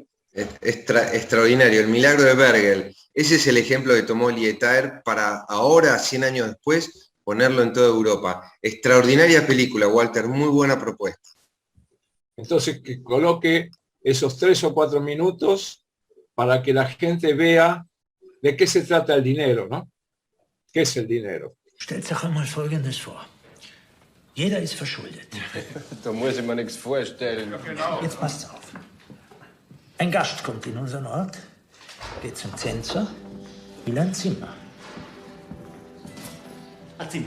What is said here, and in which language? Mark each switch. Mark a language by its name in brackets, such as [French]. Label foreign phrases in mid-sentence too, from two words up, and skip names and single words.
[Spanish] Extraordinario, El milagro de Bergel. Ese es el ejemplo que tomó Lietaer para ahora, 100 años después, ponerlo en toda Europa. Extraordinaria película, Walter, muy buena propuesta. Entonces, que coloque esos 3 o 4 minutos para que la gente vea de qué se trata el dinero, ¿no? ¿Qué es el dinero? [German] Stellt sich einmal Folgendes vor. Jeder ist verschuldet. Da muss ich mir nichts vorstellen. Jetzt passt's auf. Ein Gast kommt in unseren Ort, geht zum Zensor, will ein Zimmer. Ein Zimmer.